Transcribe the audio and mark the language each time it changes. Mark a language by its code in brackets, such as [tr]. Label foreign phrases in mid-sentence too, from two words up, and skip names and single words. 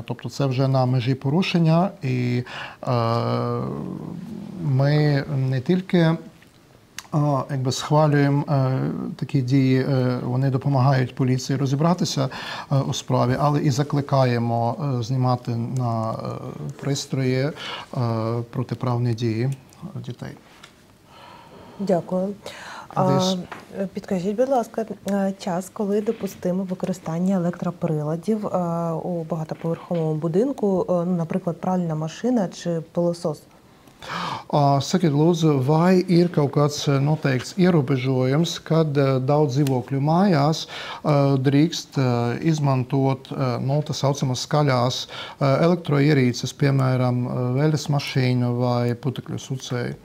[uk] Тобто це вже на межі порушення, і ми не тільки схвалюємо такі дії, вони допомагають поліції розібратися у справі, але і закликаємо знімати на пристрої протиправні дії дітей. Дякую. Підкажіть, будь ласка, час, коли допустимо використання електроприладів у багатоповерховому будинку, наприклад, пральна машина чи пилосос? [lv] Sakiet, lūdzu, vai ir kaut kāds noteikts ierobežojums, kad daudz dzīvokļu mājās drīkst izmantot tā saucamas skaļās elektroierīces, piemēram, veļas mašīnu vai putekļu sucēju?